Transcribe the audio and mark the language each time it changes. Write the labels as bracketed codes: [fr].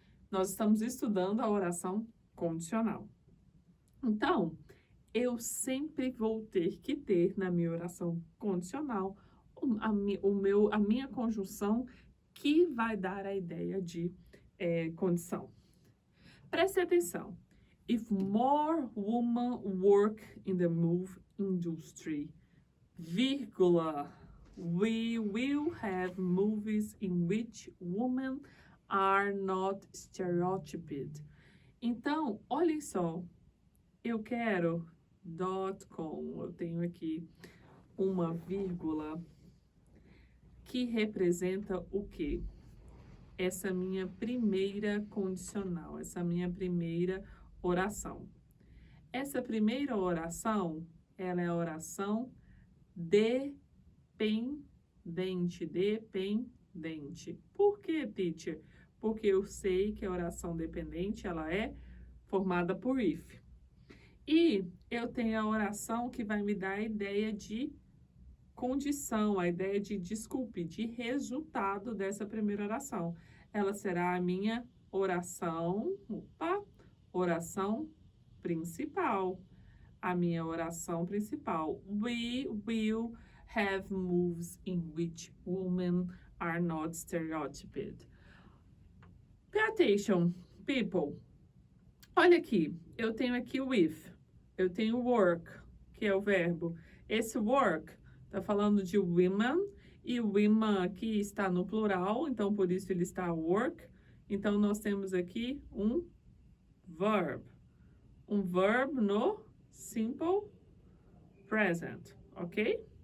[pt] Nós estamos estudando a oração condicional. Então, eu sempre vou ter que ter na minha oração condicional a minha conjunção que vai dar a ideia de condição. Preste atenção. [en] If more women work in the movie industry, vírgula, we will have movies in which women are not stereotyped. [pt] Então, olhem só, eu quero .com, eu tenho aqui uma vírgula que representa o quê? Essa minha primeira condicional, essa minha primeira oração. Essa primeira oração, ela é a oração dependente. Por que, teacher? Porque eu sei que a oração dependente, ela é formada por if. E eu tenho a oração que vai me dar a ideia de condição, a ideia de, de resultado dessa primeira oração. Ela será a minha oração principal. A minha oração principal. [en] We will have movies in which women are not stereotyped. Pay attention, people. [pt] Olha aqui, eu tenho aqui o if, eu tenho work, que é o verbo. Esse work está falando de women, e women aqui está no plural, então por isso ele está work. Então nós temos aqui um verb no simple present, ok?